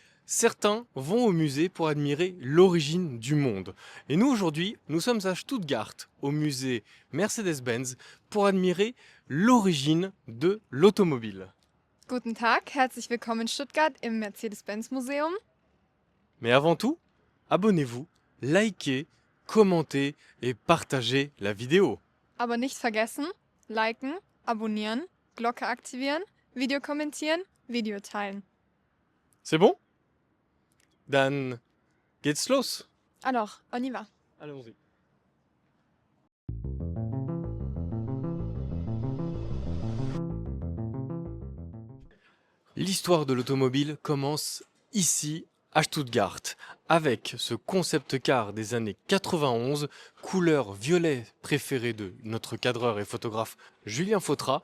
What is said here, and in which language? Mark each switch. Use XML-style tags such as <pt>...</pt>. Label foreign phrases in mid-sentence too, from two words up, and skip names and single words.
<fr>Certains vont au musée pour admirer l'origine du monde. Et nous, aujourd'hui, nous sommes à Stuttgart, au musée Mercedes-Benz, pour admirer l'origine de l'automobile.</fr> <de>Guten Tag, herzlich willkommen in Stuttgart im Mercedes-Benz-Museum.</de> <fr>Mais avant tout, abonnez-vous, likez, commentez et partagez la vidéo.</fr> <de>Aber nicht vergessen, liken, abonnieren, Glocke aktivieren, Video kommentieren, Video teilen.</de> <fr>C'est bon?</fr> <de>Dann geht's los.</de> <fr>Alors, on y va. Allons-y. L'histoire de l'automobile commence ici, à Stuttgart, avec ce concept car des années 91, couleur violet préférée de notre cadreur et photographe Julien Fautra.</fr>